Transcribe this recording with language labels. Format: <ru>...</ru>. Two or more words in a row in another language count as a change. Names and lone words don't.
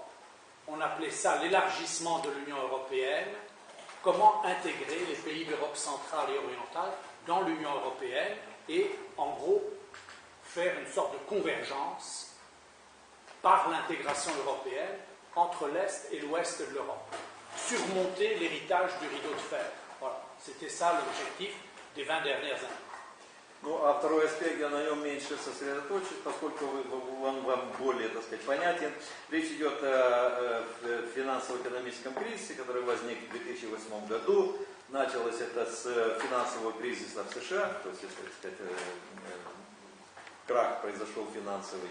<fr>On appelait ça l'élargissement de l'Union européenne, comment intégrer les pays d'Europe centrale et orientale dans l'Union européenne et, en gros, faire une sorte de convergence par l'intégration européenne entre l'Est et l'Ouest de l'Europe. Surmonter l'héritage du rideau de fer. Voilà, c'était ça l'objectif des 20 dernières années.</fr> <ru>Ну, а второй аспект я на нем меньше сосредоточусь, поскольку он вам более, так сказать, понятен. Речь идет о финансово-экономическом кризисе, который возник в 2008 году. Началось это с финансового кризиса в США, то есть, так сказать, крах произошел финансовый.</ru>